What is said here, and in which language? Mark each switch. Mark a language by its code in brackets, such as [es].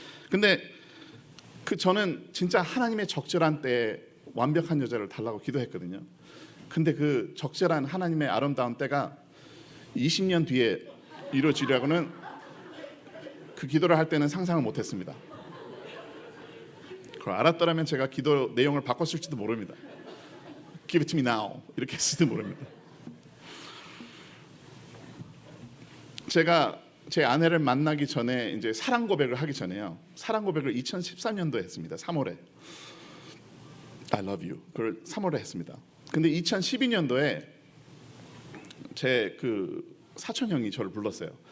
[ko] 근데 저는 진짜 하나님의 적절한 때에 완벽한 여자를 달라고 기도했거든요. 근데 그 적절한 하나님의 아름다운 때가 20년 뒤에 이루어지려고는, 그 기도를 할 때는 상상을 못했습니다. 그걸 알았더라면 제가 기도 내용을 바꿨을지도 모릅니다. [en] Give it to me now [ko] 이렇게 했을지도 모릅니다. 제가 제 아내를 만나기 전에, 이제 사랑 고백을 하기 전에요, 사랑 고백을 2014년도에 했습니다. 3월에 [en] I love you, [ko] 그걸 3월에 했습니다. 근데 2012년도에 제 그 사촌 형이 저를 불렀어요.